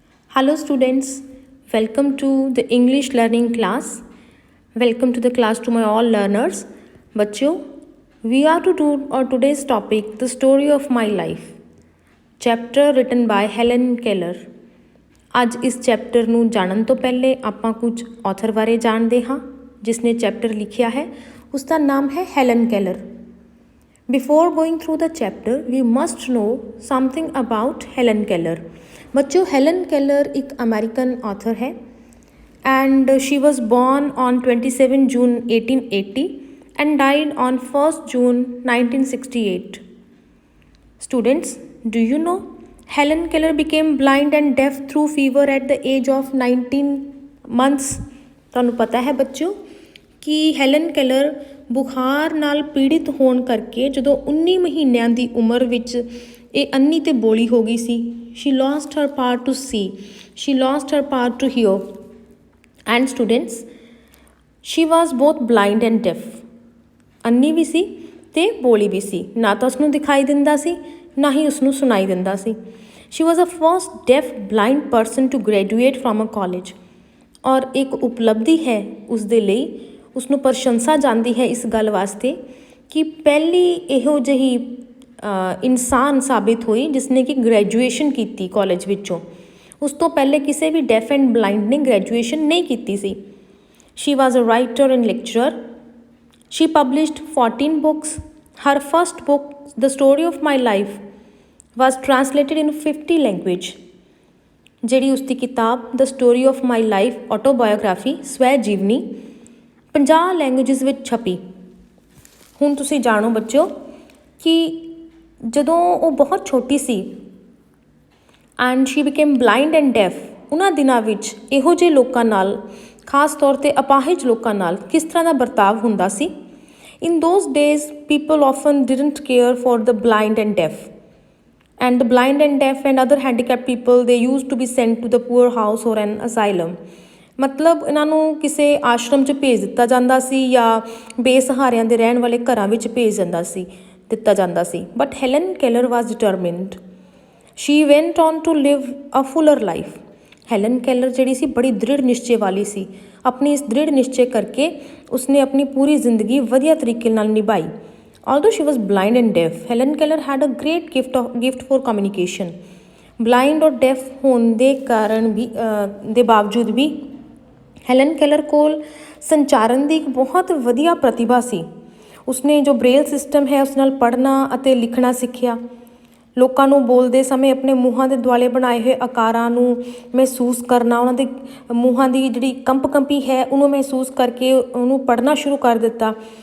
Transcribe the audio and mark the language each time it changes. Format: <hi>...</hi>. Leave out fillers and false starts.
<en>Hello students, welcome to the English learning class. Welcome to the class to my all learners. बच्चों, we are to do today's topic the story of my life. Chapter written by Helen Keller.</en> <pa>ਅੱਜ ਇਸ chapter ਨੂੰ ਜਾਣਨ ਤੋਂ ਪਹਿਲੇ ਆਪਾਂ ਕੁਝ author ਬਾਰੇ ਜਾਣਦੇ ਹਾਂ ਜਿਸ ਨੇ ਚੈਪਟਰ ਲਿਖਿਆ ਹੈ ਉਸ ਦਾ ਨਾਮ ਹੈ Helen Keller.</pa> <en>Before going through the chapter, we must know something about Helen Keller.</en> <hi>बच्चों, हेलन केलर एक अमेरिकन ऑथर है</hi> <en>And she was born on 27 June 1880 and died on 1 June 1968. Students, do you know Helen Keller became blind and deaf through fever at the age of 19 months.</en> <pa>ਤੁਹਾਨੂੰ ਪਤਾ ਹੈ ਬੱਚਿਓ ਕਿ Helen Keller ਬੁਖਾਰ ਨਾਲ ਪੀੜਿਤ ਹੋਣ ਕਰਕੇ ਜਦੋਂ 19 ਮਹੀਨਿਆਂ ਦੀ ਉਮਰ ਵਿੱਚ ਇਹ ਅੰਨੀ ਤੇ ਬੋਲੀ ਹੋ ਗਈ ਸੀ.</pa> <en>she lost her power to see, she lost her power to hear, and students, she was both blind and deaf.</en> <pa>ਅੰਨੀ ਵੀ ਸੀ ਤੇ ਬੋਲੀ ਵੀ ਸੀ, ਨਾ ਤਾਂ ਉਸਨੂੰ ਦਿਖਾਈ ਦਿੰਦਾ ਸੀ ਨਾ ਹੀ ਉਸਨੂੰ ਸੁਣਾਈ ਦਿੰਦਾ ਸੀ.</pa> <en>she was the first deaf blind person to graduate from a college.</en> <pa>ਔਰ ਇੱਕ ਉਪਲਬਧੀ ਹੈ ਉਸ ਦੇ ਲਈ, ਉਸਨੂੰ ਪ੍ਰਸ਼ੰਸਾ ਜਾਂਦੀ ਹੈ ਇਸ ਗੱਲ ਵਾਸਤੇ ਕਿ ਪਹਿਲੀ ਇਹੋ ਜਿਹੀ ਇਨਸਾਨ ਸਾਬਿਤ ਹੋਈ ਜਿਸ ਨੇ ਕਿ ਗ੍ਰੈਜੂਏਸ਼ਨ ਕੀਤੀ ਕਾਲਜ ਵਿੱਚੋਂ. ਉਸ ਤੋਂ ਪਹਿਲੇ ਕਿਸੇ ਵੀ ਡੈਫ ਐਂਡ ਬਲਾਈਂਡ ਨੇ ਗ੍ਰੈਜੂਏਸ਼ਨ ਨਹੀਂ ਕੀਤੀ ਸੀ.</pa> <en>She was a writer and lecturer. She published 14 books. ਹਰ first book the story of my life was translated in 50 language.</en> <pa>ਜਿਹੜੀ ਉਸਦੀ ਕਿਤਾਬ the story of my life autobiography ਸਵੈ ਜੀਵਨੀ 50 ਲੈਂਗੁਏਜਿਸ ਵਿੱਚ ਛਪੀ. ਹੁਣ ਤੁਸੀਂ ਜਾਣੋ ਬੱਚਿਓ ਕਿ ਜਦੋਂ ਉਹ ਬਹੁਤ ਛੋਟੀ ਸੀ</pa> <en>and she became blind and deaf,</en> <pa>ਉਹਨਾਂ ਦਿਨਾਂ ਵਿੱਚ ਇਹੋ ਜਿਹੇ ਲੋਕਾਂ ਨਾਲ, ਖਾਸ ਤੌਰ 'ਤੇ ਅਪਾਹਿਜ ਲੋਕਾਂ ਨਾਲ ਕਿਸ ਤਰ੍ਹਾਂ ਦਾ ਵਰਤਾਵ ਹੁੰਦਾ ਸੀ.</pa> <en>In those days people often didn't care for the blind and deaf and the blind and deaf and other handicapped people, they used to be sent to the poor house or an asylum.</en> <pa>ਮਤਲਬ ਇਹਨਾਂ ਨੂੰ ਕਿਸੇ ਆਸ਼ਰਮ 'ਚ ਭੇਜ ਦਿੱਤਾ ਜਾਂਦਾ ਸੀ ਜਾਂ ਬੇਸਹਾਰਿਆਂ ਦੇ ਰਹਿਣ ਵਾਲੇ ਘਰਾਂ ਵਿੱਚ ਭੇਜ ਦਿੱਤਾ ਜਾਂਦਾ ਸੀ.</pa> <en>But Helen Keller was determined. She went on to live a fuller life.</en> <pa>Helen Keller ਜਿਹੜੀ ਸੀ ਬੜੀ ਦ੍ਰਿੜ ਨਿਸ਼ਚੇ ਵਾਲੀ ਸੀ. ਆਪਣੀ ਇਸ ਦ੍ਰਿੜ ਨਿਸ਼ਚੇ ਕਰਕੇ ਉਸਨੇ ਆਪਣੀ ਪੂਰੀ ਜ਼ਿੰਦਗੀ ਵਧੀਆ ਤਰੀਕੇ ਨਾਲ ਨਿਭਾਈ.</pa> <en>Although she was blind and deaf, Helen Keller had a great gift for communication. Blind or deaf</en> <pa>ਹੋਣ ਦੇ ਕਾਰਨ ਵੀ ਦੇ ਬਾਵਜੂਦ ਵੀ ਹੈਲਨ ਕੈਲਰ ਕੋਲ ਸੰਚਾਰਨ ਦੀ ਇੱਕ ਬਹੁਤ ਵਧੀਆ ਪ੍ਰਤਿਭਾ ਸੀ. ਉਸਨੇ ਜੋ ਬ੍ਰੇਲ ਸਿਸਟਮ ਹੈ ਉਸ ਨਾਲ ਪੜ੍ਹਨਾ ਅਤੇ ਲਿਖਣਾ ਸਿੱਖਿਆ. ਲੋਕਾਂ ਨੂੰ ਬੋਲਦੇ ਸਮੇਂ ਆਪਣੇ ਮੂੰਹਾਂ ਦੇ ਦੁਆਲੇ ਬਣਾਏ ਹੋਏ ਆਕਾਰਾਂ ਨੂੰ ਮਹਿਸੂਸ ਕਰਨਾ, ਉਹਨਾਂ ਦੇ ਮੂੰਹਾਂ ਦੀ ਜਿਹੜੀ ਕੰਪੀ ਹੈ ਉਹਨੂੰ ਮਹਿਸੂਸ ਕਰਕੇ ਉਹਨੂੰ ਪੜ੍ਹਨਾ ਸ਼ੁਰੂ ਕਰ ਦਿੱਤਾ.</pa>